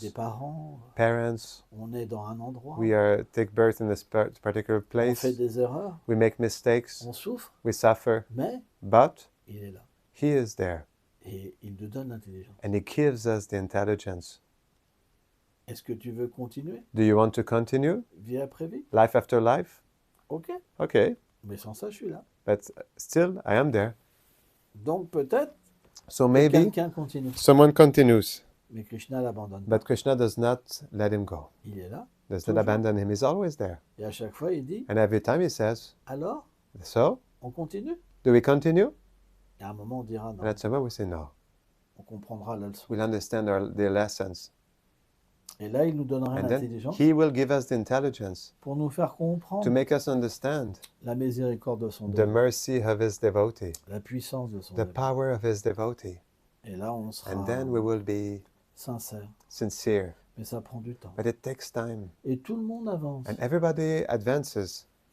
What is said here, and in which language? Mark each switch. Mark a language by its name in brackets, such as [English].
[French] des parents, [English] parents. [French] on est dans un endroit, [English] We take birth in this particular [French] on [English] place. [French] fait des erreurs, [English] We make mistakes. [French] on souffre, [English] We suffer. [French] mais [English] But [French] il est là. [English] he is there, [French] Et il nous donne l'intelligence. [English] and he gives us the intelligence. [French] Est-ce que tu veux continuer? [English] Do you want to continue? [French] Vie après vie? [English] Life after life? [French] Ok. [English] Okay. [French] Mais sans ça, je suis là. [English] But still, I am there. [French] Donc peut-être [English] So [French] que [English] maybe [French] quelqu'un continue. [English] someone continues, [French] Mais Krishna l'abandonne pas. [English] but Krishna does not let him go. [French] Il est là. [English] Does [French] Toujours. [English] not abandon him. He's always there. [French] Et à chaque fois, il dit, [English] And every time he says, [French] alors, [English] so, [French] on continue? [English] do we continue? [French] Et à un moment, on dira non. [English] And at some point we say no. [French] On comprendra la leçon. [English] We'll understand the lessons. [French] Et là, il nous donnera [English] And then [French] l'intelligence [English] he will give us the intelligence [French] pour nous faire comprendre [English] to make us understand [French] la miséricorde de son [English] the [French] dévot, [English] mercy of his devotee, [French] la puissance de son [English] the [French] dévot. [English] power of his devotee. [French] Et là, on sera [English] And then we will be [French] sincère. [English] sincere. [French] Mais ça prend du temps. [English] But it takes time. [French] Et tout le monde avance. [English] And everybody advances.